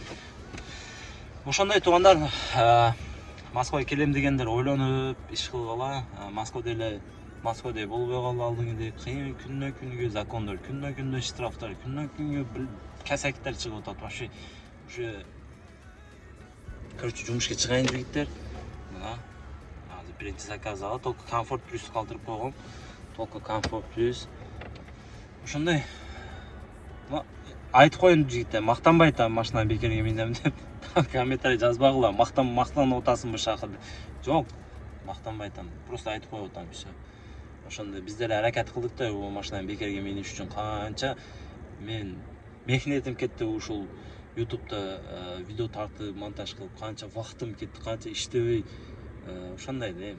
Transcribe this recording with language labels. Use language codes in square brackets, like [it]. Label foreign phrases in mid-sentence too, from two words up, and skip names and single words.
[ky] Ошондой туугандар, Москвага келем дегендер ойлонуп иш кылгыла. Москвада болбой калды алдыңгыдей. Кыйын күнүнө закондор, күнүнө штрафтар, күнүнө кесактар чыгып атат. [ru] Вообще уже короче [ky] жумушка чыгайын жигиттер. Мына азыр [uz] Birinchi zakazda только Comfort Plus qoldirib qo'ygan. [ru] Только Comfort Plus. [ky] Ошондой. Айтып коюн жигиттер, мактанбай атам машинаны бекерге минем деп. Комментарий жазбагыла, мактанып атасыңбы шакыр. Жок, мактанбай атам. Просто айтып коюп атам все. Ошондой биздер аракет кылдык да, бул машинаны бекерге миниш үчүн канча мен мехнетим кетти ушул YouTube'да видео тартып, монтаж кылып, канча вактым кетти, канча иштебей, ошондой да.